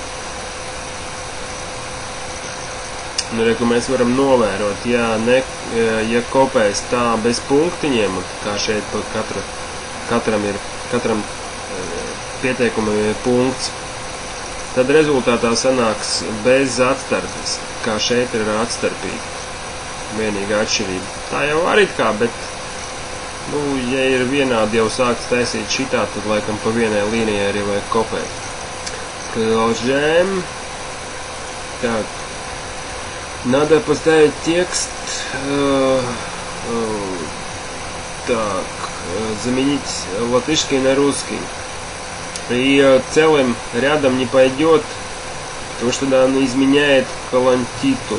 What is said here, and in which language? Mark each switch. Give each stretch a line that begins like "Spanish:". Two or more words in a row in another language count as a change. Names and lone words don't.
Latvian: Nu, ka mēs varam novērot, ja kopēs tā bez punktiņiem, kā šeit katram pieteikumam ir punkts, tad rezultātā sanāks bez atstarpes, kā šeit ir atstarpīgi. Vienīgā atšķirība. Tā jau arī kā, bet ja ir vienādi jau sāks taisīt šitā, tad laikam pa vienai līnijai arī vajag kopēt.
Russian: Клажем. Так. Надо поставить текст. Так. Заменить латышский на русский. И целым рядом не пойдет, потому что тогда она изменяет колонтитул.